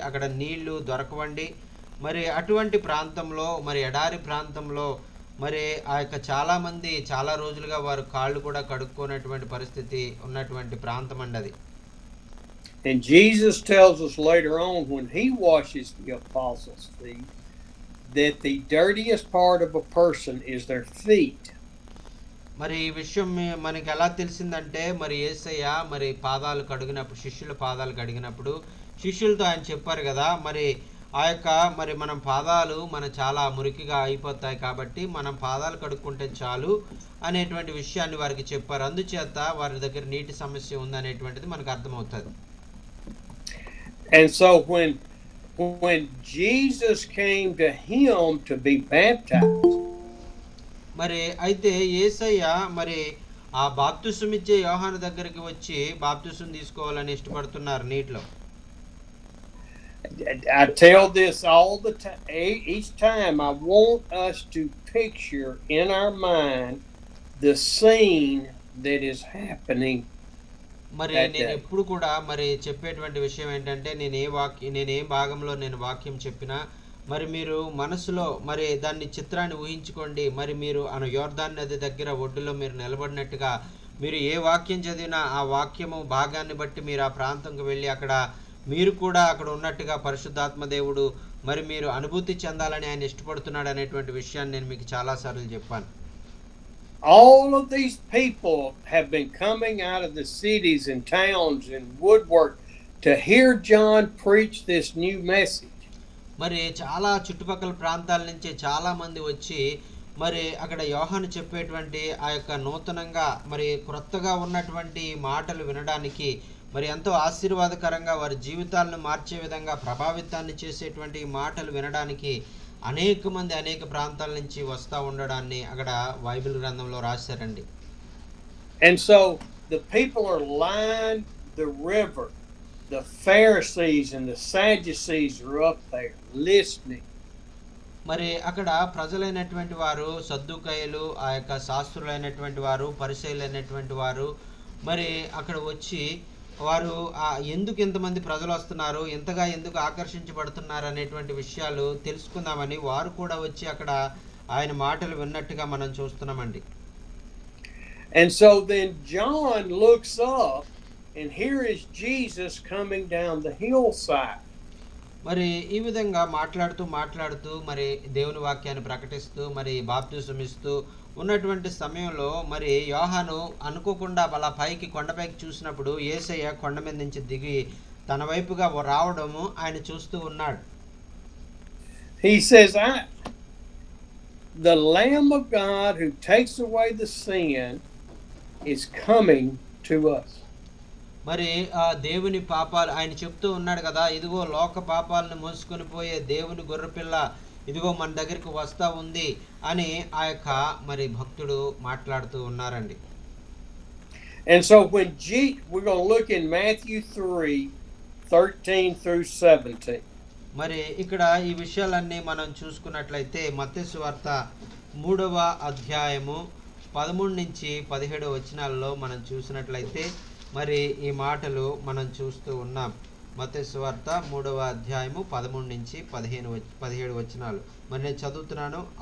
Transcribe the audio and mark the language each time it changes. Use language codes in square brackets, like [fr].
[te] అక్కడ నీళ్లు దొరకవండి. మరి అటువంటి ప్రాంతంలో మరి ఎడారి ప్రాంతంలో మరి ఆ యొక్క చాలా మంది చాలా రోజులుగా వారు కాళ్ళు కూడా కడుక్కోనటువంటి పరిస్థితి ఉన్నటువంటి ప్రాంతం అండి అది. [en] And Jesus tells us later on when he washes the apostles' feet that the dirtiest part of a person is their feet. [te] మరి ఈ విషయం మనకి ఎలా తెలిసిందంటే మరి యేసయ్య మరి పాదాలు కడిగినప్పుడు శిష్యుల పాదాలు కడిగినప్పుడు శిష్యులతో ఆయన చెప్పారు కదా, మరి ఆ యొక్క మరి మనం పాదాలు చాలా మురికిగా అయిపోతాయి కాబట్టి మనం పాదాలు కడుక్కుంటే చాలు అనేటువంటి విషయాన్ని వారికి చెప్పారు. అందుచేత వారి దగ్గర నీటి సమస్య ఉంది అనేటువంటిది మనకు అర్థమవుతుంది. [en] And so when Jesus came to him to be baptized, [te] మరి అయితే యేసయ్య మరి ఆ బాప్తిసం ఇచ్చే యోహాను దగ్గరికి వచ్చి బాప్తిసం తీసుకోవాలని ఇష్టపడుతున్నారు నీటిలో. [en] I tell this all the time. Each time I want us to picture in our mind the scene that is happening. [te] మరి నేను ఎప్పుడు కూడా మరి చెప్పేటువంటి విషయం ఏంటంటే నేను ఏ భాగంలో నేను వాక్యం చెప్పినా మరి మీరు మనసులో మరి దాన్ని చిత్రాన్ని ఊహించుకోండి. మరి మీరు యోర్దాను నది దగ్గర ఒడ్డులో మీరు నిలబడినట్టుగా మీరు ఏ వాక్యం చదివినా ఆ వాక్యము భాగాన్ని బట్టి మీరు ఆ ప్రాంతంకి వెళ్ళి అక్కడ మీరు కూడా అక్కడ ఉన్నట్టుగా పరిశుద్ధాత్మ దేవుడు మరి మీరు అనుభూతి చెందాలని ఆయన ఇష్టపడుతున్నాడు అనేటువంటి విషయాన్ని నేను మీకు చాలాసార్లు చెప్పాను. [en] All of these people have been coming out of the cities and towns and woodwork to hear John preach this new message. [te] మరి చాలా చుట్టుపక్కల ప్రాంతాల నుంచి చాలా మంది వచ్చి మరి అక్కడ యోహాను చెప్పేటువంటి ఆ యొక్క నూతనంగా మరి క్రొత్తగా ఉన్నటువంటి మాటలు వినడానికి మరి ఎంతో ఆశీర్వాదకరంగా వారి జీవితాలను మార్చే విధంగా ప్రభావితాన్ని చేసేటువంటి మాటలు వినడానికి అనేక మంది అనేక ప్రాంతాల నుంచి వస్తూ ఉండడాన్ని అక్కడ బైబిల్ గ్రంథంలో రాశారండి. [en] And so the people are lined the river. The Pharisees and the Sadducees are up there listening. [te] మరి అక్కడ ప్రజలైనటువంటి వారు సద్దుకయ్యులు, ఆ యొక్క శాస్త్రులైనటువంటి వారు, పరిసయ్యులైనటువంటి వారు మరి అక్కడ వచ్చి వారు ఎందుకు ఇంతమంది ప్రజలు వస్తున్నారు, ఇంతగా ఎందుకు ఆకర్షించబడుతున్నారు అనేటువంటి విషయాలు తెలుసుకుందామని వారు కూడా వచ్చి అక్కడ ఆయన మాటలు విన్నట్టుగా మనం చూస్తున్నామండి. [en] And so then John looks up and here is Jesus coming down the hillside. [te] మరి ఈ విధంగా మాట్లాడుతూ మరి దేవుని వాక్యాన్ని ప్రకటిస్తూ మరి బాప్తిసం ఇస్తూ ఉన్నటువంటి సమయంలో మరి యోహాను అనుకోకుండా అలా కొండపైకి చూసినప్పుడు యేసయ్య కొండ మీద నుంచి దిగి తన వైపుగా రావడము ఆయన చూస్తూ ఉన్నాడు. [en] He says, the Lamb of God who takes away the sin is coming to us. [te] మరి దేవుని పాపాలు ఆయన చెప్తూ ఉన్నాడు కదా, ఇదిగో లోక పాపాలను మోసుకొని పోయే దేవుని గొర్రెపిల్ల ఇదిగో మన దగ్గరికి వస్తా ఉంది అని ఆ యొక్క మరి భక్తుడు మాట్లాడుతూ ఉన్నారండి. [en] And so when we're going to look in Matthew 3:13 through 17. [te] మరి ఇక్కడ ఈ విషయాలన్నీ మనం చూసుకున్నట్లయితే మత్తయి సువార్త 3వ అధ్యాయము 13 నుంచి 17 వచనాల్లో మనం చూసినట్లయితే మరి ఈ మాటలు మనం చూస్తూ ఉన్నాం. మత్తయి సువార్త 3వ అధ్యాయము 13 నుంచి 17 వచనాలు మరి నేను చదువుతున్నాను.